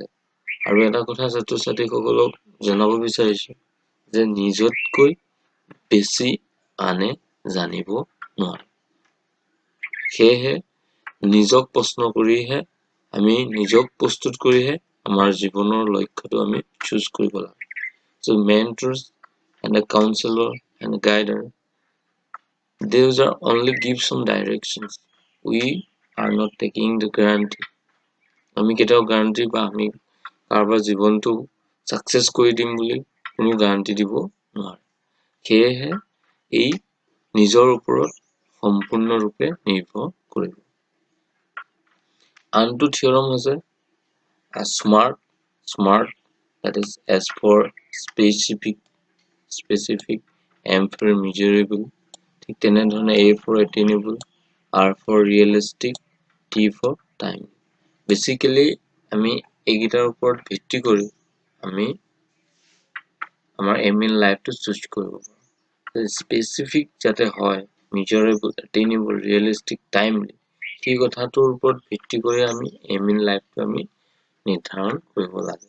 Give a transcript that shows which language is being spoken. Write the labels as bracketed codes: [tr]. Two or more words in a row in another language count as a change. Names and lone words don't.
[as] আৰু এটা কথা ছাত্ৰ ছাত্ৰীসকলক জনাব বিচাৰিছোঁ যে নিজতকৈ বেছি আনে জানিব নোৱাৰে। সেয়েহে নিজক প্ৰশ্ন কৰিহে আমি নিজক প্ৰস্তুত কৰিহে আমাৰ জীৱনৰ লক্ষ্যটো আমি চুজ কৰিব লাগে। [en] So mentors and a counselor and a guider, those are only give some directions. We are not taking the guarantee. [as] আমি কেতিয়াও গ্যাৰান্টি বা আমি কাৰোবাৰ জীৱনটো ছাকচেছ কৰি দিম বুলি কোনো গ্যাৰান্টি দিব নোৱাৰে। সেয়েহে এই নিজৰ ওপৰত সম্পূৰ্ণৰূপে নিৰ্ভৰ কৰিব। আনটো থিয়ৰম হৈছে স্মাৰ্ট, [en] that is S for specific, M for measurable, [as] ঠিক তেনেধৰণে [en] A for attainable, R for realistic, T for time. [as] বেসিক্যালি আমি এইকেইটাৰ ওপৰত ভিত্তি কৰি আমি আমাৰ [en] aim in lifeটো [as] চুজ কৰিব পাৰোঁ। স্পেচিফিক যাতে হয়, [en] measurable, attainable, realistic, timely, [as] সেই কথাটোৰ ওপৰত ভিত্তি কৰি আমি [en] aim in lifeটো [as] আমি নিৰ্ধাৰণ কৰিব লাগে।